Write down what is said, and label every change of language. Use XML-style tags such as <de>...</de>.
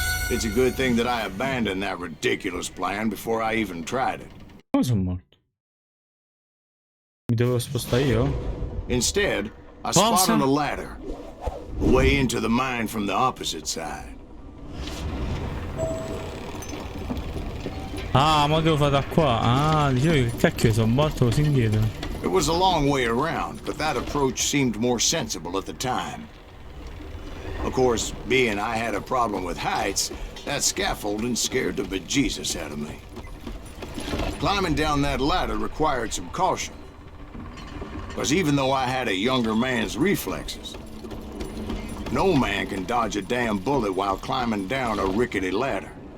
<en>It's a good thing that I abandoned that ridiculous plan before I even tried it.</en> <it>Come sono morto? Mi devo spostare io?</it> <en>Instead, I spotted a ladder, a way into the mine from the opposite side.</en> <it>Ah, ma devo fare da qua. Ah, dicevo che cacchio sono morto così indietro.</it> <en>It was a long way around, but that approach seemed more sensible at the time. Of course, being I had a problem with heights, that scaffolding scared the bejesus out of me. Climbing down that ladder required some caution, because even though I had a younger man's reflexes, no man can dodge a damn bullet while climbing down a rickety ladder.</en>